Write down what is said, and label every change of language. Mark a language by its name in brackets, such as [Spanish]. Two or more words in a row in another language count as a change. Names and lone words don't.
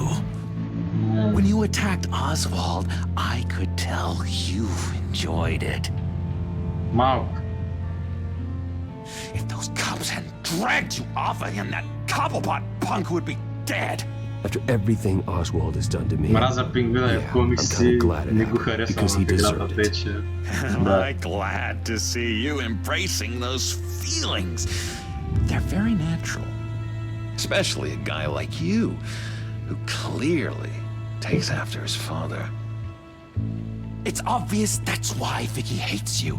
[English] When you attacked Oswald, I could tell you enjoyed it. [Bulgarian] Малко. [English] If those cops hadn't dragged you off of him, that Cobblepot punk would be dead. After everything Oswald has done to me, [Bulgarian] Мразя пингвина в комикси, не го харесвам в играта тече. [English] Am I glad to see you embracing those feelings? They're very natural. Especially a guy like you, who clearly takes after his father. It's obvious that's why Vicky hates you.